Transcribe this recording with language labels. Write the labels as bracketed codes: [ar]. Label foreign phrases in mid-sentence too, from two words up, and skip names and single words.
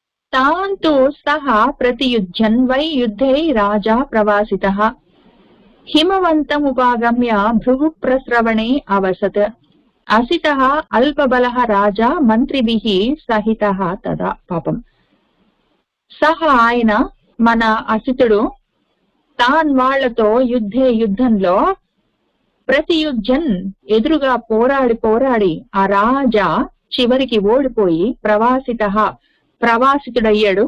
[sa] तान् तु सः प्रतियुज्यन् वै युद्धे राजा प्रवासितः हिमवन्तमुपागम्य भृगुप्रस्रवणे अवसत् असितः अल्पबलः राजा మంత్రిభిः సహితః తదా. [te] పాపం సహా ఆయన మన అసితుడు తాన్ వాళ్లతో యుద్ధంలో ప్రతియుజ్జన్ ఎదురుగా పోరాడి ఆ రాజా చివరికి ఓడిపోయి ప్రవాసితుడయ్యాడు.